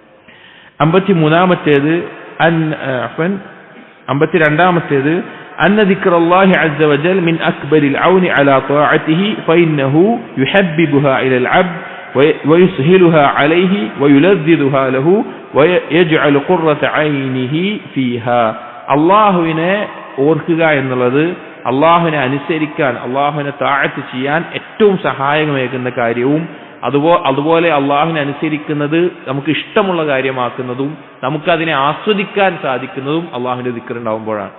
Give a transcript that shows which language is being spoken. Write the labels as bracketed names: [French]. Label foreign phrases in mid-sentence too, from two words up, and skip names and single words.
[Arabic] 53 52 أن ذكر الله عز وجل من أكبر العون على طاعته فإنه يحببها إلى العبد ويسهلها عليه ويلذذها له ويجعل قرة عينه فيها. [Malayalam] അള്ളാഹുവിനെ ഓർക്കുക എന്നുള്ളത് അള്ളാഹുവിനെ അനുസരിക്കാൻ, അള്ളാഹുവിനെ താഅത്ത് ചെയ്യാൻ ഏറ്റവും സഹായകമേകുന്ന കാര്യവും, അതുപോലെ അള്ളാഹുവിനെ അനുസരിക്കുന്നത് നമുക്ക് ഇഷ്ടമുള്ള കാര്യമാക്കുന്നതും നമുക്കതിനെ ആസ്വദിക്കാൻ സാധിക്കുന്നതും അള്ളാഹുവിന്റെ ദിക്ർ ഉണ്ടാവുമ്പോഴാണ്.